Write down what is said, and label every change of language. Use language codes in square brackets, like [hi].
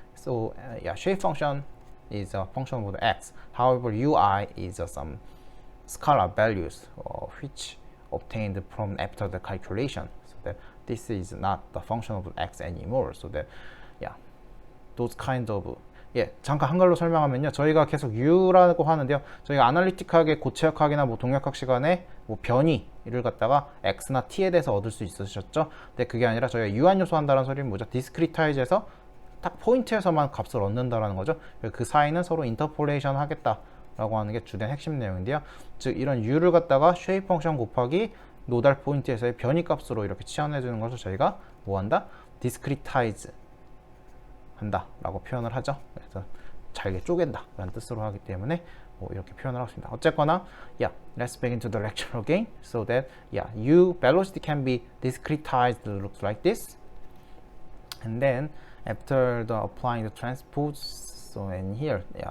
[en] So shape function is a function of the x. However, ui is some scalar values which obtained from after the calculation. So that this is not the function of the x anymore. So that [ko] those kind of 잠깐 한글로 설명하면요. 저희가 계속 U라고 하는데요. 저희가 아날리틱하게 고체역학이나 뭐 동역학 시간에 뭐 변이를 갖다가 X나 T에 대해서 얻을 수 있으셨죠. 근데 그게 아니라 저희가 유한요소 한다는 소리는 뭐죠? 디스크리타이즈해서 딱 포인트에서만 값을 얻는다라는 거죠. 그 사이는 서로 인터폴레이션 하겠다라고 하는 게 주된 핵심 내용인데요. 즉 이런 U를 갖다가 쉐입 펑션 곱하기 노달 포인트에서의 변이 값으로 이렇게 치환해 주는 것을 저희가 뭐 한다? 디스크리타이즈 한다 라고 표현을 하죠. 그래서 잘게 쪼갠다 라는 뜻으로 하기 때문에 뭐 이렇게 표현을 하고 있습니다. [en] 어쨌거나 let's begin to the lecture again so that U velocity can be discretized looks like this, and then after the applying the transpose, so in here